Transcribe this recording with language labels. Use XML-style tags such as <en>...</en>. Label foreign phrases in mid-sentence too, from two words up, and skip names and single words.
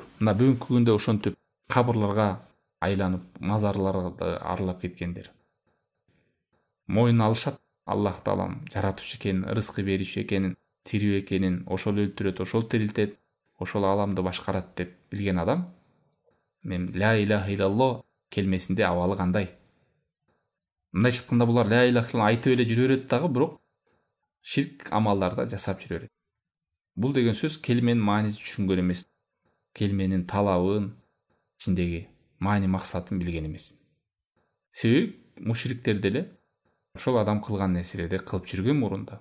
<ky>Мына бүгүнкү күндө ошентип кабырларга айланып, мазарларды аралап кеткендер. Моюн алышат Аллах Таалам жаратуучу экенин, рызкы берүүчү экенин, тирүү экенин, ошол өлтүрөт, ошол тирилтет, ошол ааламды башкарат деп билген адам, мен</ky> <ar>لا إله إلا الله</ar> <ky>келмесинде абалы кандай? Мындайча айтканда булар</ky> <ar>لا إله إلا الله</ar> <ky>айтып эле жүрө берет дагы, бирок ширк амалдарды жасап жүрө берет. Бул деген сөз келменин маанисин түшүнгөн эмес. Келменин талабын, ичиндеги маани максатын билген эмес. Себеби мушриктер деле ошол адам кылган нерселерди кылып жүргөн мурунда.</ky>